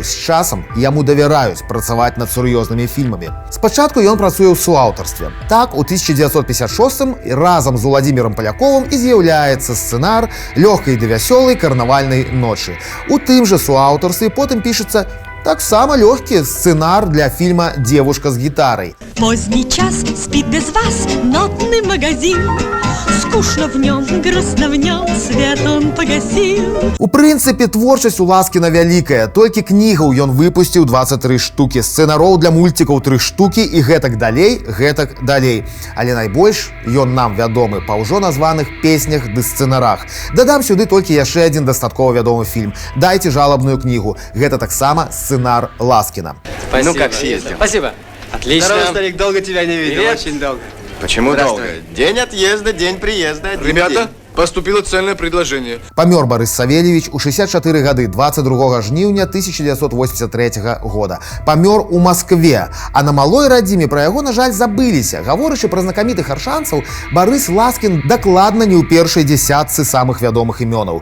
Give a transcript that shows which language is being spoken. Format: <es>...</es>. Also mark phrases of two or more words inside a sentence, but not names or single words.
<be>З часам яму давяраюць працаваць над сур'ёзнымі фільмамі. Спачатку ён працуе ў суаўтарстве. Так, у 1956-м разам з Уладзімірам Паляковым і з'яўляецца сцэнар лёгкай ды вясёлай карнавальнай ночы. У тым жа суаўтарстве потым пішацца таксама лёгкі сцэнар для фільма «Девушка с гитарой».</be> <ru>Поздний час, спит без вас нотный магазин. Скучно в нем, грустно в нем, свет он погасил.</ru> <be>У прынцыпе, творчасць у Ласкіна вялікая. Толькі кнігаў ён выпусціў 23 штукі, сцэнароў для мультикаў 3 штукі і гэтак далей. Але найбольш ён нам вядомы па ўжо названых песнях ды сцэнарах. Дадам сюды толькі яшчэ адзін дастаткова вядомы фільм «Дайце жалобную кнігу». Гэта таксама сцэнар Ласкіна.</be> <ru>Спасибо. Ну как съездил? Спасибо. Отлично. Здорово, старик, долго тебя не видел, Привет. очень долго. Почему долго? День отъезда, день приезда. Ребята, поступило цельное предложение.</ru> <be>Памёр Барыс Савельевич у 64 гады 22 жніўня 1983 года. Памёр у Маскве, а на малой радзіме пра яго, на жаль, забыліся. Гаворачы пра знакамітых аршанцаў, Барыс Ласкін дакладна не ў першай дзесятцы самых вядомых імёнаў.</be>